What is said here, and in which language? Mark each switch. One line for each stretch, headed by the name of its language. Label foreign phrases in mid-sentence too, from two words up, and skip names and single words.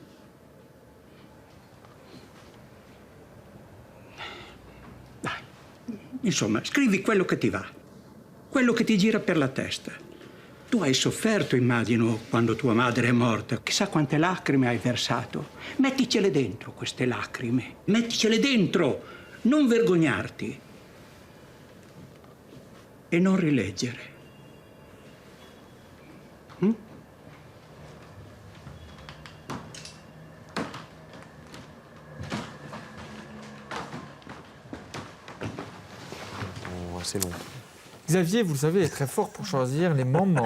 Italian: Dai, insomma, scrivi quello che ti va, quello che ti gira per la testa. Tu hai sofferto, immagino, quando tua madre è morta. Chissà quante lacrime hai versato. Metticele dentro, queste lacrime. Metticele dentro! Non vergognarti e non rileggere.
French: Assez long. Xavier, vous le savez, est très fort pour choisir les moments,